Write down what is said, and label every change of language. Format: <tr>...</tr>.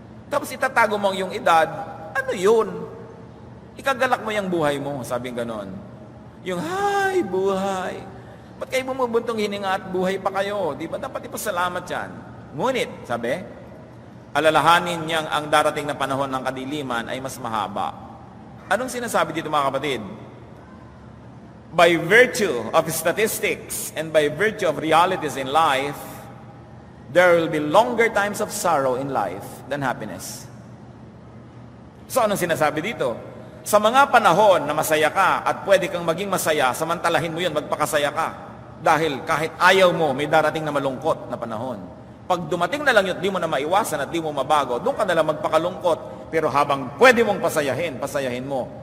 <tl>Tapos itatago mo yung edad, ano yun? Ikagalak mo yung buhay mo, sabi ganon. Yung, hi, buhay. Ba't kayo bumubuntong hininga at buhay pa kayo? Di ba dapat ipasalamat yan? Ngunit, sabi, alalahanin niyang ang darating na panahon ng kadiliman ay mas mahaba. Anong sinasabi dito mga kapatid?</tl> <en>By virtue of statistics and by virtue of realities in life, there will be longer times of sorrow in life than happiness.</en> <tl>So anong sinasabi dito? Sa mga panahon na masaya ka at pwede kang maging masaya, samantalahin mo yun, magpakasaya ka. Dahil kahit ayaw mo, may darating na malungkot na panahon. Pag dumating na lang yun, di mo na maiwasan at di mo mabago, doon ka na lang magpakalungkot. Pero habang pwede mong pasayahin mo.</tl>